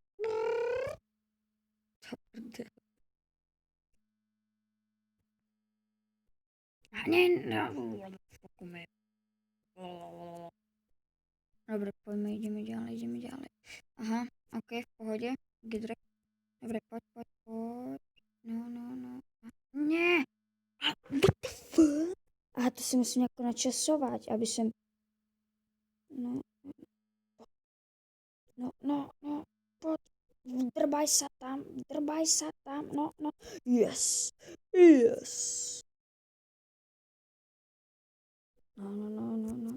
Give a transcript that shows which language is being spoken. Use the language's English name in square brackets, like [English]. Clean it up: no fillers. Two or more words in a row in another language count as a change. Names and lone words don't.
[Slovak] To prdel. No. Pokúme. Dobre, poďme, ideme ďalej. Aha, ok, v pohode. Gidrek. Dobre, poď. No. Nie! [English] What the fuck? [Slovak] Aha, to si musím nejako načasovať, aby som... No, poď. Drbaj sa tam, no. [English] Yes. No.